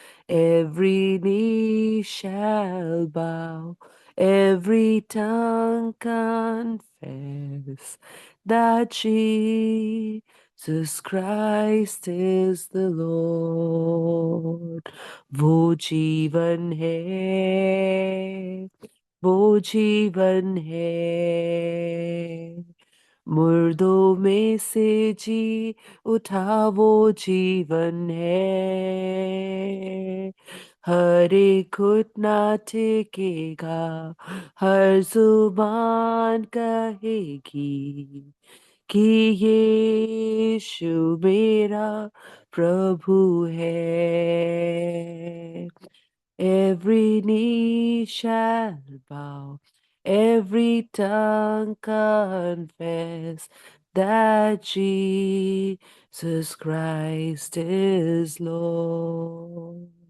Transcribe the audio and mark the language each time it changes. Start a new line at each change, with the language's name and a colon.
English: Every knee shall bow, every tongue confess that Jesus Christ is the Lord.
Hindi: वो जीवन है, वो जीवन है, मुर्दों में से जी उठा वो जीवन है। हर एक घुटना टेकेगा, हर जुबान कहेगी कि यीशु मेरा प्रभु है।
English: Every knee shall bow, every tongue confess that Jesus Christ is Lord.